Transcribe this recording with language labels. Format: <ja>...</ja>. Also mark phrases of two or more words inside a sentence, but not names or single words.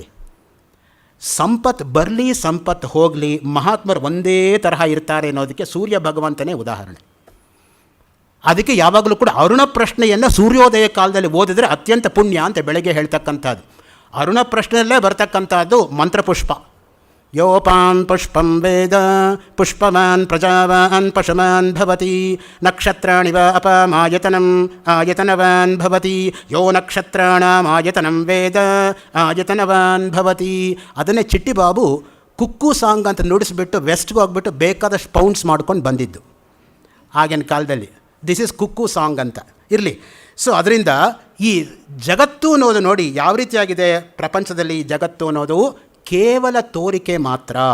<kn>ಸಂಪತ್ತು ಬರಲಿ ಸಂಪತ್ತು ಹೋಗಲಿ ಮಹಾತ್ಮರು ಒಂದೇ ತರಹ ಇರ್ತಾರೆ ಅನ್ನೋದಕ್ಕೆ ಸೂರ್ಯ ಭಗವಂತನೇ ಉದಾಹರಣೆ. ಅದಕ್ಕೆ ಯಾವಾಗಲೂ ಕೂಡ ಅರುಣ ಪ್ರಶ್ನೆಯನ್ನು ಸೂರ್ಯೋದಯ ಕಾಲದಲ್ಲಿ ಓದಿದ್ರೆ ಅತ್ಯಂತ ಪುಣ್ಯ ಅಂತ ಬೆಳಗ್ಗೆ ಹೇಳ್ತಕ್ಕಂಥದ್ದು. ಅರುಣ ಪ್ರಶ್ನೆಯಲ್ಲೇ ಬರ್ತಕ್ಕಂಥದ್ದು ಮಂತ್ರಪುಷ್ಪ.</kn> <sa>ಯೋಪಾನ್ ಪುಷ್ಪಂ ವೇದ ಪುಷ್ಪವಾನ್ ಪ್ರಜಾವಾನ್ ಪಶುಮಾನ್ ಭವತಿ ನಕ್ಷತ್ರಾಣಿವ ಅಪಮಾಯತನಂ ಆಯತನವಾನ್ ಭವತಿ ಯೋ ನಕ್ಷತ್ರಾಣಾಂ ಆಯತನಂ ವೇದ ಆಯತನವಾನ್ ಭವತಿ.</sa> <kn>ಅದನ್ನೇ ಚಿಟ್ಟಿಬಾಬು</kn> <en>cuckoo song</en> <kn>ಅಂತ ನುಡಿಸ್ಬಿಟ್ಟು ವೆಸ್ಟ್ಗೆ ಹೋಗ್ಬಿಟ್ಟು ಬೇಕಾದಷ್ಟು ಪೌಂಡ್ಸ್ ಮಾಡ್ಕೊಂಡು ಬಂದಿದ್ದು ಆಗಿನ ಕಾಲದಲ್ಲಿ.</kn> <en>This is cuckoo song</en> <kn>ಅಂತ ಇರಲಿ. ಸೊ ಅದರಿಂದ ಈ ಜಗತ್ತು ಅನ್ನೋದು ನೋಡಿ ಯಾವ ರೀತಿಯಾಗಿದೆ ಪ್ರಪಂಚದಲ್ಲಿ. ಜಗತ್ತು ಅನ್ನೋದು ಕೇವಲ ತೋರಿಕೆ ಮಾತ್ರ.</kn>